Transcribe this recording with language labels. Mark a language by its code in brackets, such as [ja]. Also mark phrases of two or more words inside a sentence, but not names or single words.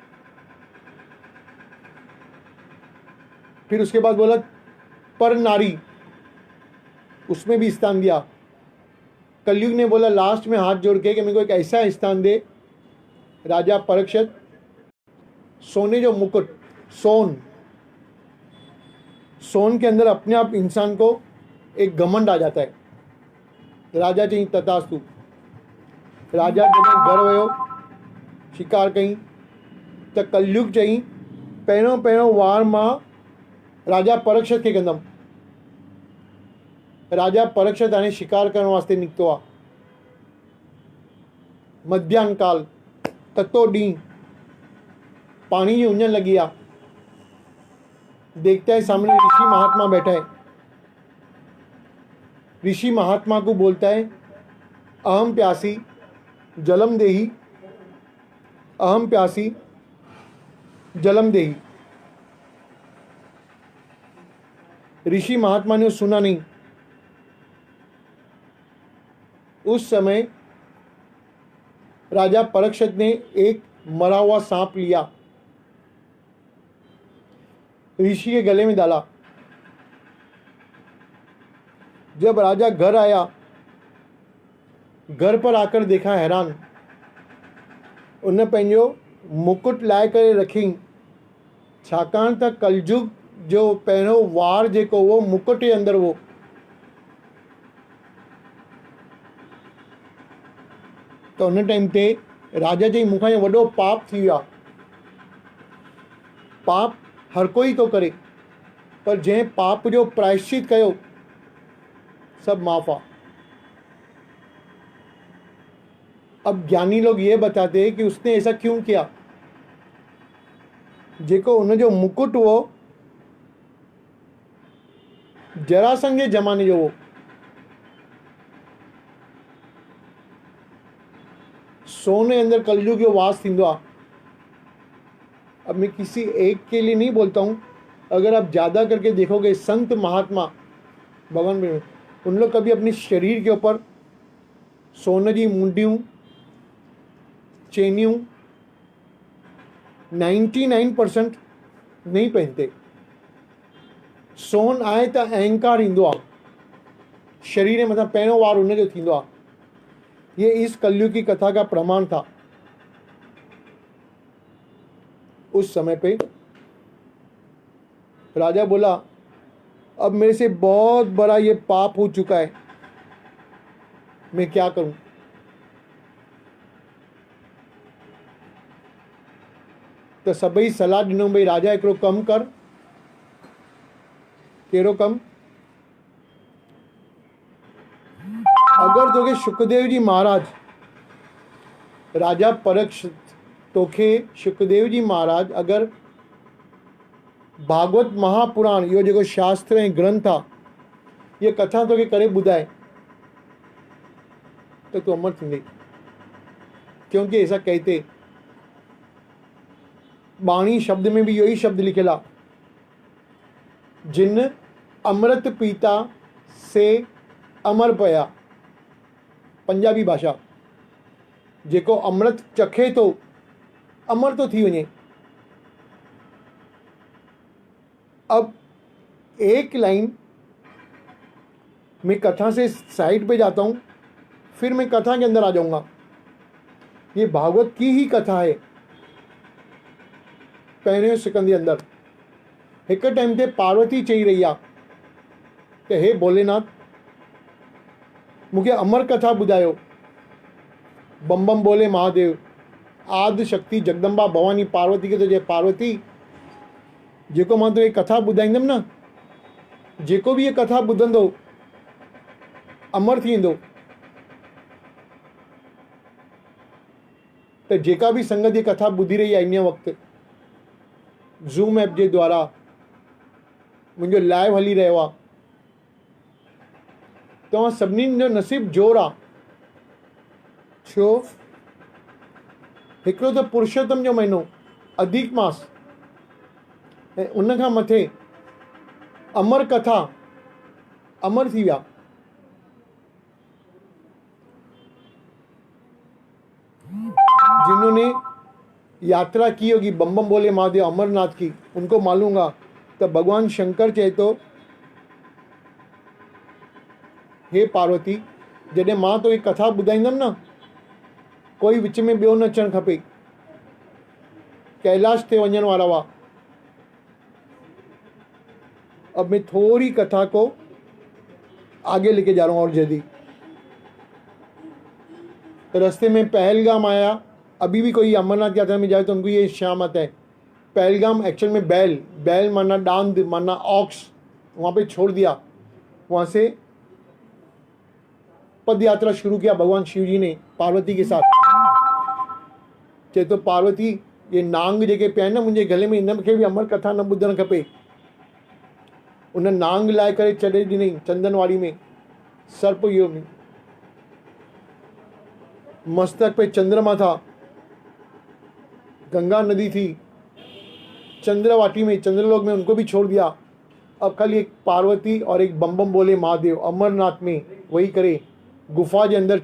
[hi] फिर उसके बाद बोला पर नारी, उसमें भी स्थान दिया। कलयुग ने बोला लास्ट में हाथ जोड़ के कि मेरे को एक ऐसा स्थान दे। राजा परीक्षित सोने जो मुकुट, सोन के अंदर अपने आप इंसान को एक घमंड आ जाता है। [sd] राजा चई तथास्तु। राजा जॾहिं घर वियो शिकार कई त कलयुग चई पहिरियों पहिरियों वार मां राजा परीक्षित खे कंदमि। राजा परीक्षित हाणे शिकार करण वास्ते निकितो आहे। मध्याह्न काल, ततो ॾींहुं, पानी की उंजन लगी आ। [hi] देखता है सामने ऋषि महात्मा बैठा है। ऋषि महात्मा को बोलता है [sa] अहम प्यासी जलम देही, अहम प्यासी जलम देही। [hi] ऋषि महात्मा ने सुना नहीं। उस समय राजा परीक्षित ने एक मरा हुआ सांप लिया, ऋषि के गले में डाला। जब राजा घर आया, घर पर आकर देखा हैरान। [sd] उन पंहिंजो मुकुट लाए करे रखी, छाकाणि त कलयुग जो पहिरियों वार जेको वो मुकुट जे अंदर वो। तो उन टाइम ते राजा जी मूंखां इहो वॾो पाप थी वियो आहे। पाप हर कोई तो करे, पर जंहिं पाप जो प्रायश्चित कयो सब माफ़ आ। [hi] अब ज्ञानी लोग ये बताते हैं कि उसने ऐसा क्यों किया। [sd] जेको उन जो मुकुट वो जरासंध जे जमाने जो वो, सोने अंदर कलयुग जो वास थींदो आहे। [hi] अब मैं किसी एक के लिए नहीं बोलता हूँ, अगर आप ज़्यादा करके देखोगे संत महात्मा भगवान में, उन लोग कभी अपने शरीर के ऊपर सोने की मुंडियों चेनियों 99% नहीं पहनते। [sd] सोन आए तो अहंकार ईंदो आहे, शरीर में मतलब पहिरियों वार उन जो थींदो आहे। [hi] ये इस कलयुग की कथा का प्रमाण था। उस समय पे राजा बोला अब मेरे से बहुत बड़ा ये पाप हो चुका है, मैं क्या करूं। [sd] तो सभई सलाह ॾिनो भई राजा हिकिड़ो कमु कर। कहिड़ो कमु? अगर तोखे शुकदेव जी महाराज, राजा परीक्षित तोखे शुकदेव जी महाराज अगर भागवत महापुराण यो जेको शास्त्र ऐं ग्रंथ आहे, ये कथा तोखे करे ॿुधाए तो तू अमर थींदे। [hi] क्योंकि ऐसा कहते, बाणी शब्द में भी यही शब्द [sd] लिखियल आहे, [pa] ਜਿਨ ਅੰਮ੍ਰਿਤ ਪੀਤਾ ਸੇ ਅਮਰ ਪਏ। [sd] पंजाबी भाषा, जेको अमृत चखे तो अमर तो थी वञे। [hi] अब एक लाइन मैं कथा से साइड पे जाता हूँ, फिर मैं कथा के अंदर आ जाऊँगा। ये भागवत की ही कथा है। [sd] पहिरें सिकंद जे अंदर एक टाइम ते पार्वती चई रही आहे कि हे भोलेनाथ मूंखे अमर कथा ॿुधायो। [hi] बम बम बोले महादेव, [sd] आदि शक्ति जगदम्बा भवानी पार्वती खे तो चए पार्वती जेको मां तोखे कथा ॿुधाईंदमि न, जेको बि ये कथा ॿुधंदो अमर थी वेंदो। त जेका भी संगत ये कथा ॿुधी रही आहे इन वक़्तु ज़ूम ऐप जे द्वारा मुंहिंजो लाइव हली रहियो आहे, तव्हां सभिनीनि जो नसीब जोर आहे। छो? हिकिड़ो त पुरुषोत्तम जो महीनो अधिक मास, ऐं उन खां मथे अमर कथा, अमर थी विया। [hi] जिन्होंने यात्रा की होगी बम बम बोले महादेव अमरनाथ की, उनको मालूम होगा। [sd] तो भगवान शंकर चाहे तो हे पार्वती जॾहिं मां तोखे कथा ॿुधाईंदुमि न, कोई विच में ॿियो न अचणु खपे। कैलाश ते वञण वारा हुआ। [hi] अब मैं थोड़ी कथा को आगे लेके जा रहा हूँ और जल्दी। रास्ते में पहलगाम आया। अभी भी कोई अमरनाथ यात्रा में जाए तो उनको ये शाम आता है। पहलगाम एक्चुअल में बैल माना डांद माना ऑक्स, वहाँ पे छोड़ दिया। वहाँ से पद यात्रा शुरू किया भगवान शिव जी ने पार्वती के साथ। [sd] चए तो पार्वती ये नांग जेके पिया आहिनि न मुंहिंजे गले में, इन खे बि अमर कथा न ॿुधणु खपे। उन नांग लाए करे छॾे ॾिनई चंदनवाड़ी में, सर्प योग में। [hi] मस्तक पे चंद्रमा था, गंगा नदी थी, चंद्रवाटी में चंद्रलोक में उनको भी छोड़ दिया। अब खाली एक पार्वती और एक बम बम बोले महादेव अमरनाथ में वही करे गुफा के अंदर।